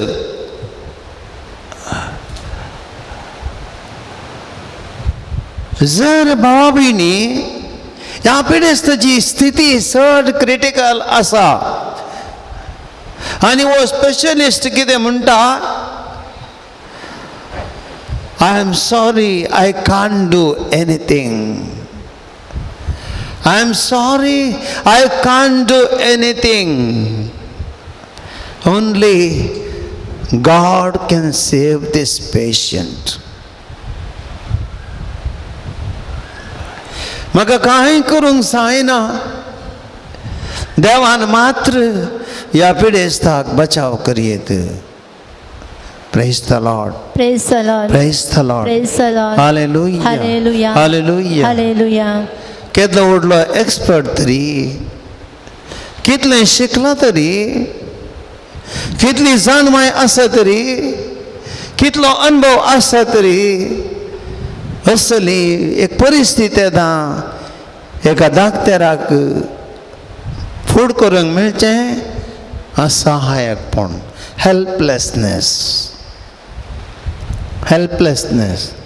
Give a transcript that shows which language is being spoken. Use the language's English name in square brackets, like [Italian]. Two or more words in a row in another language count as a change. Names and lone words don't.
[Konkani] जर भावा भयणी ह्या पिडेस्ताची स्थिती चड क्रिटिकल आसा आनी वो स्पेशलिस्ट कितें म्हणटा, [English] I am sorry, I can't do anything. I am sorry, I can't do anything. Only God can save this patient. [Konkani] म्हाका कांय करूंक जायना. देवान मात्र ह्या पिडेस्ताक बचाव करियेत. [English] Praise the Lord. Praise the Lord. Praise the Lord. Praise the Lord. Hallelujah. Hallelujah. Hallelujah. Hallelujah. [Konkani] केदलो व्हडलो एक्सपर्ट तरी, कितलें शिकला तरी, कितली जाणवाय आसा तरी, कितलो अनुभव आसा तरी असली एक परिस्थिती येता एका धाकट्याराक फूड करूंक मेळचें असहायकपण, हेल्पलेसनेस.